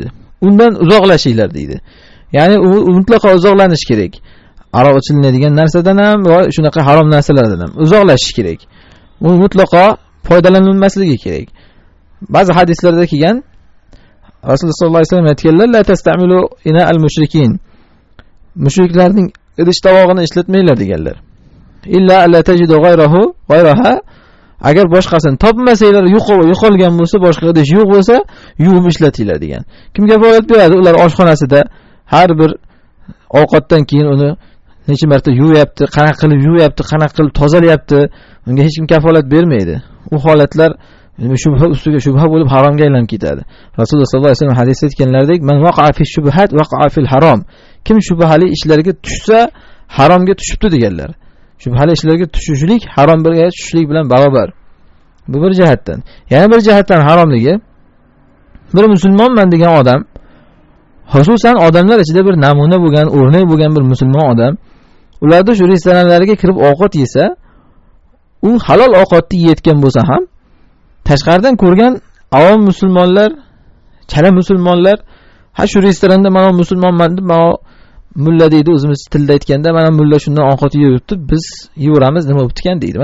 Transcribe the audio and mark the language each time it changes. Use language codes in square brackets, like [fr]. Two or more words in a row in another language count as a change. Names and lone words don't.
[uz] Undan uzoqlashinglar deydi. Ya'ni u mutlaqo uzoqlanish kerak. Aroq ichilinadigan narsadan ham va shunaqa harom narsalardan ham uzoqlashish kerak. U mutlaqo foydalanilmasligi kerak. Ba'zi hadislarda kelgan Rasululloh [ar] صلى الله عليه وسلم [uz] aytganlar, [ar] لا تستعملوا آنية المشركين. [uz] Mushriklarning idish tovog'ini ishlatmanglar deganlar. [ar] إلا ألا تجدوا غيرها. [uz] Agar boshqasini topmasanglar, yo'qolgan bo'lsa, boshqa idish yo'q bo'lsa, yuvib ishlatinglar degan. Kimga kafolat beradi? Ular oshxonasida har bir ovqatdan keyin uni necha marta yuvyapti, qanaqa qilib yuvyapti, qanaqa qilib tozalayapti, unga hech kim kafolat bermaydi. U holatlar shubha ustiga shubha bo'lib haromga aylanib ketadi. Rasululloh [ar] صلى الله عليه وسلم [uz] hadisda aytganlaridek, [ar] "من وقع في الشبهات وقع في الحرام." [uz] Kim shubhali ishlarga tushsa, haromga tushibdi deganlar. Shubhali ishlarga tushishlik haromga tushishlik bilan barobar. Bu bir jihatdan. Yana bir jihatdan haromligi, bir musulmonman degan odam, xususan odamlar ichida bir namuna bo'lgan, o'rnak bo'lgan bir musulmon odam, ularda shu restoranlarga kirib ovqat yesa, u halol ovqatni yeyotgan bo'lsa ham, tashqaridan ko'rgan avom musulmonlar, chala musulmonlar, ha shu restoranda mana musulmonman deb, mana mulla deydi o'zimiz tilda aytganda, mana mulla shundan ovqat yeyibdi, biz yeveramiz, nima bo'pti ekan deydi.